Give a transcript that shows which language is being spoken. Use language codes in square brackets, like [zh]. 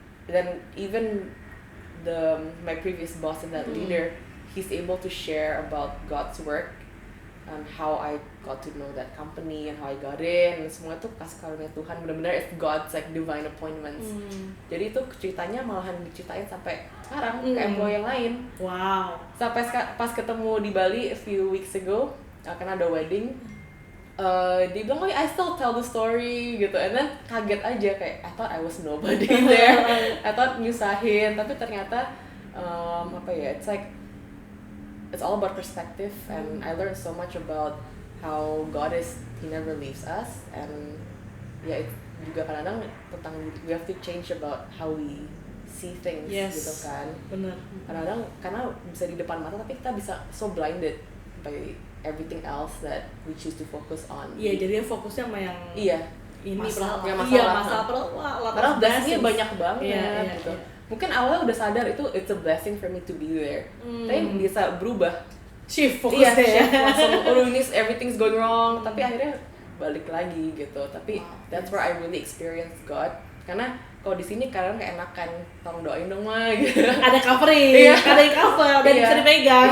[id] Dan [en] even my previous boss and that leader, he's able to share about God's work and how I got to know that company and how I got in. [id] Semua itu kasih karunia Tuhan, benar-benar [en] it's God's like divine appointments. [id] Jadi itu ceritanya malahan diceritain sampai sekarang ke employee yang lain. Wow. Sampai pas ketemu di Bali [en] a few weeks ago, [id] karena ada wedding, dia bilang, [en] oh I still tell the story [id] gitu, [en] and then [id] kaget aja kayak [en] I thought I was nobody there, I thought nyusahin, [id] tapi ternyata [en] it's like it's all about perspective, and I learned so much about how God is, He never leaves us, and [id] ya itu juga kadang-kadang tentang [en] we have to change about how we see things [id] gitu kan. Bener. Kadang-kadang karena bisa di depan mata tapi kita bisa [en] so blinded by everything else that we choose to focus on. [id] Iya, jadinya fokusnya sama yang ini masalah. Masalah padahal blessing-nya banyak banget gitu. Iya. Mungkin awalnya udah sadar itu [en] it's a blessing for me to be there. [id] Tapi bisa berubah. Shift fokusnya shift langsung ini [en] everything's going wrong, [id] tapi akhirnya balik lagi gitu. Tapi [en] that's where I really experience God. [id] Karena kalau di sini kadang keenakan, tolong doain dong mah gitu. Ada covering, ada yang cover dan bisa dipegang.